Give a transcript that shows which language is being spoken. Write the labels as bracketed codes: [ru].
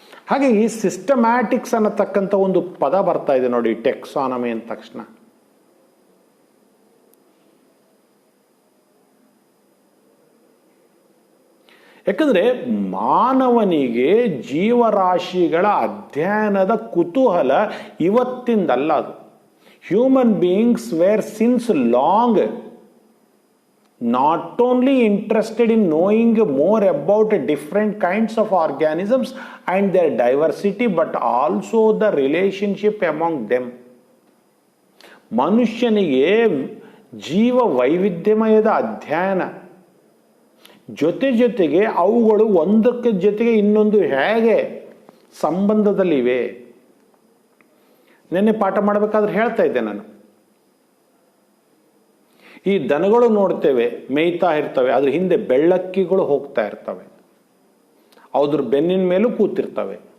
[kn] ಹಾಗೆ ಈ ಸಿಸ್ಟಮ್ಯಾಟಿಕ್ಸ್ ಅನ್ನತಕ್ಕಂಥ ಒಂದು ಪದ ಬರ್ತಾ ಇದೆ ನೋಡಿ ಟೆಕ್ಸಾನಮಿ ಅಂದ ತಕ್ಷಣ. ಯಾಕಂದ್ರೆ ಮಾನವನಿಗೆ ಜೀವರಾಶಿಗಳ ಅಧ್ಯಯನದ ಕುತೂಹಲ ಇವತ್ತಿಂದಲ್ಲ. ಅದು [en] Human beings were since long not only interested in knowing more about different kinds of organisms and their diversity, but also the relationship among them. [kn] ಮನುಷ್ಯನಿಗೆ ಜೀವ ವೈವಿಧ್ಯಮಯದ ಅಧ್ಯಯನ ಜೊತೆಗೆ ಅವುಗಳು ಒಂದಕ್ಕೆ ಜೊತೆಗೆ ಇನ್ನೊಂದು ಹೇಗೆ ಸಂಬಂಧದಲ್ಲಿವೆ. ನೆನ್ನೆ ಪಾಠ ಮಾಡಬೇಕಾದ್ರೆ ಹೇಳ್ತಾ ಇದ್ದೆ ನಾನು, ಈ ದನಗಳು ನೋಡ್ತೇವೆ ಮೇಯ್ತಾ ಇರ್ತವೆ, ಅದ್ರ ಹಿಂದೆ ಬೆಳ್ಳಕ್ಕಿಗಳು ಹೋಗ್ತಾ ಇರ್ತವೆ, ಅದ್ರ ಬೆನ್ನಿನ ಮೇಲೂ ಕೂತಿರ್ತವೆ.